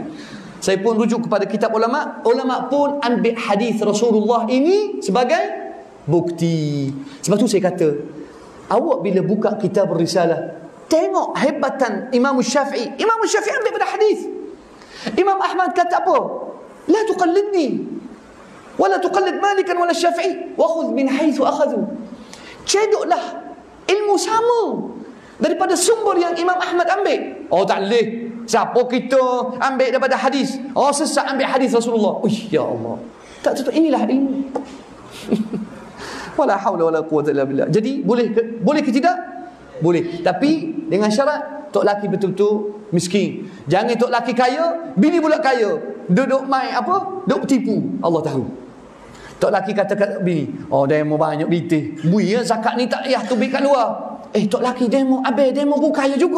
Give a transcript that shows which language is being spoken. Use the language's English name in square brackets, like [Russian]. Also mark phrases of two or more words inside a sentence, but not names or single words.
[Malay] Saya pun rujuk kepada kitab ulama. Ulama pun ambil hadis Rasulullah ini sebagai bukti. Sebab tu saya kata, awak bila buka kitab Risalah, tengok hebatan Imam Syafi'i. Imam Syafi'i ambil pada hadis. Imam Ahmad kata apa? [Arabic] لا تقلدني ولا تقلد مالكا ولا الشافعي وخذ من حيث أخذوا. [Malay] Cedoklah ilmu sama daripada sumber yang Imam Ahmad ambil. Oh, tak boleh. Siapa kita ambil daripada hadis? Oh, sesat ambil hadis Rasulullah. Ya Allah. Tak, inilah ilmu. [Arabic] ولا حول ولا قوة إلا بالله. [Malay] Jadi boleh ke tidak? Boleh. Tapi dengan syarat tok laki betul-betul miskin. Jangan tok laki kaya, bini pula kaya. Duduk main apa? Duk tipu. Allah tahu. Tok laki kata kat bini, oh demo banyak bitih. Bui ya zakat ni tak payah tubik kat luar. Tok laki demo abe, demo pun kaya juga.